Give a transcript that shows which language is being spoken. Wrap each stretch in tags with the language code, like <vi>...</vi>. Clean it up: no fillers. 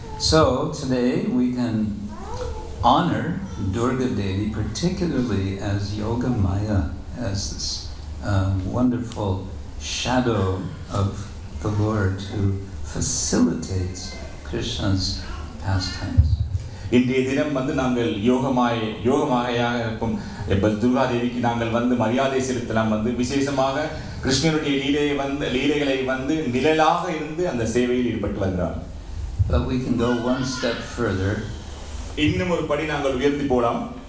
<en>So today we can honor Durga Devi, particularly as Yoga Maya, as this wonderful shadow of the Lord who facilitates Krishna's pastimes.</en> <ta>இன்றைய தினம் நாங்கள் யோகமாயாக இருக்கும் துர்கா தேவிக்கு நாங்கள் மரியாதை செலுத்தலாம். விசேஷமாக கிருஷ்ணனுடைய லீலைகளை நிழலாக இருந்து அந்த சேவையில் ஈடுபட்டு வருகிறார்.</ta> <en>But we can go one step further.</en> <ta>இன்னும் ஒரு படி நாங்கள் உயர்த்தி போலாம்.</ta>